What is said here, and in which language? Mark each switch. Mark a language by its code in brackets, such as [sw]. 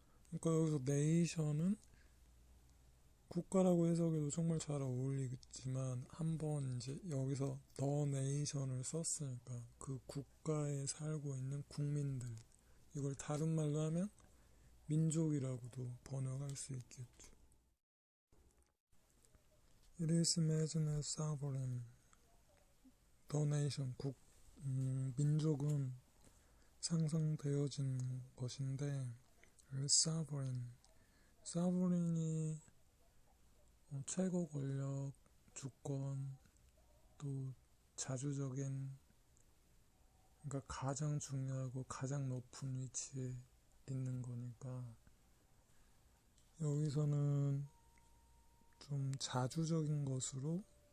[ko] 그러니까 여기서 nation은 국가라고 해석해도 정말 잘 어울리겠지만 한번 이제 여기서 the nation을 썼으니까 그 국가에 살고 있는 국민들, 이걸 다른 말로 하면 민족이라고도 번역할 수 있겠죠. [en] It is imagined as sovereign. [ko] The nation, 민족은 상상되어진 것인데 sovereign, sovereign이 최고 권력, 주권, 또 자주적인, 그러니까 가장 중요하고 가장 높은 위치에 있는 거니까 여기서는 좀 자주적인 것으로